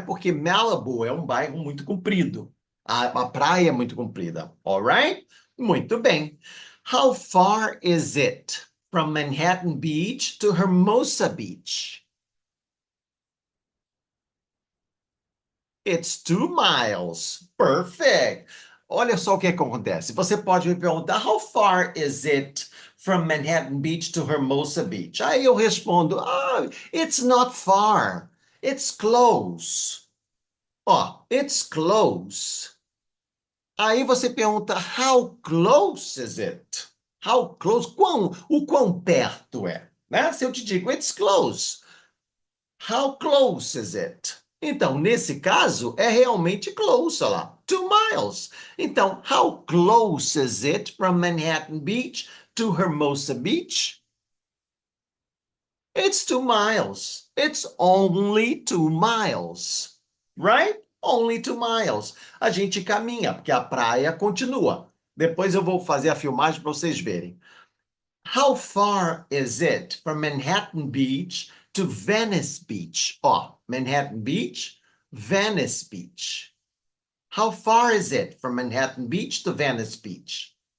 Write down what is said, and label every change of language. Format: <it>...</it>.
<pt>Porque Malibu é um bairro muito comprido. A praia é muito comprida, alright? Muito bem.</pt> <en>How far is it from Manhattan Beach to Hermosa Beach? It's 2 miles. Perfect.</en> <pt>Olha só o que acontece. Você pode me perguntar,</pt> <en>how far is it from Manhattan Beach to Hermosa Beach?</en> <pt>Aí eu respondo,</pt> <en>it's not far. It's close. Ó, it's close.</en> <pt>Aí você pergunta,</pt> <en>how close is it? How close?</en> <pt>O quão perto é? Né? Se eu te digo,</pt> <en>it's close. How close is it?</en> <pt>Então, nesse caso, é realmente close, olha lá.</pt> <en>2 miles. Então, how close is it from Manhattan Beach to Hermosa Beach? It's 2 miles. It's only 2 miles. Right? Only 2 miles.</en> <pt>A gente caminha, porque a praia continua. Depois eu vou fazer a filmagem para vocês verem.</pt> <en>How far is it from Manhattan Beach to Venice Beach? Oh, Manhattan Beach, Venice Beach. How far is it from Manhattan Beach to Venice Beach?</en>